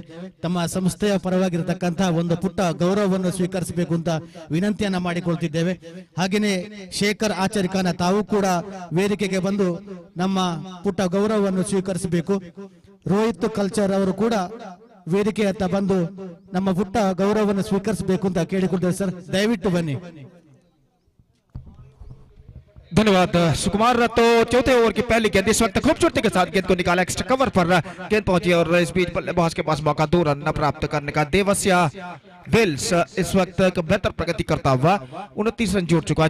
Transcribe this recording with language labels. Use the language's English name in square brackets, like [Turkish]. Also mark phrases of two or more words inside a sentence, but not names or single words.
[Kannada] ತಮ್ಮ ಸಂಸ್ಥೆಯ ಪರವಾಗಿರತಕ್ಕಂತಹ ಒಂದು ಪುಟ್ಟ ಗೌರವವನ್ನು ಸ್ವೀಕರಿಸಬೇಕು ಅಂತ ವಿನಂತಿಯನ್ನ ಮಾಡಿಕೊಳ್ತಿದ್ದೇವೆ. ಹಾಗೆಯೇ ಶೇಖರ್ ಆಚಾರ್ಯ ಖಾನ ತಾವು ಕೂಡ ವೇದಿಕೆಗೆ ಬಂದು ನಮ್ಮ ಪುಟ್ಟ ಗೌರವವನ್ನು ಸ್ವೀಕರಿಸಬೇಕು. ರೋಹಿತ್ ಕಲ್ಚರ್ ಅವರು ಕೂಡ ವೇದಿಕೆ ಹತ್ತ ಬಂದು ನಮ್ಮ ಪುಟ್ಟ ಗೌರವವನ್ನು ಸ್ವೀಕರಿಸಬೇಕು ಅಂತ ಕೇಳಿಕೊಳ್ತೇವೆ. ಸರ್ ದಯವಿಟ್ಟು ಬನ್ನಿ. [Hindi] धन्यवाद सुकुमार। तो चौथे ओवर की पहली गेंद इस वक्त खूबसूरती के साथ गेंद को निकाला, [English] extra cover [Hindi] पर गेंद पहुंची और इस बीच बल्लेबाज के पास मौका 2 रन प्राप्त करने का। देवस्या विल्स इस वक्त एक बेहतर प्रगति करता हुआ 29 रन जोड़ चुका है।